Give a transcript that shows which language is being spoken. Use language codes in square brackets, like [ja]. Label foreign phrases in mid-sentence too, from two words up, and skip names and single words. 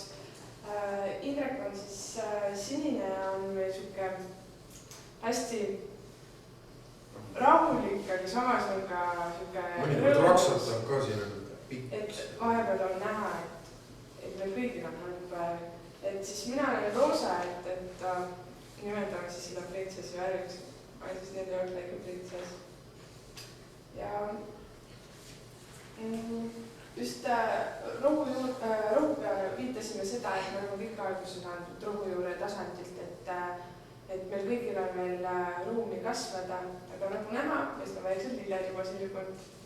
[et] Indrek on siis sinine ja on meil siuke hästi rahulik, aga samas on ka siuke mõnikord raksatab ka siin pikk. Et vahepeal on näha, et meil kõigil on halb päev. Et siis mina olen roosa, et nimetame siis seda printsessi värviks. [en] I just didn't look like a princess. [et] Ja just rohu peale viitasime seda, et me oleme kõik alguses andnud rohujuure tasandilt, et meil kõigil on veel ruumi kasvada, aga nagu näha, paistab vaikselt lilled juba sirgunud.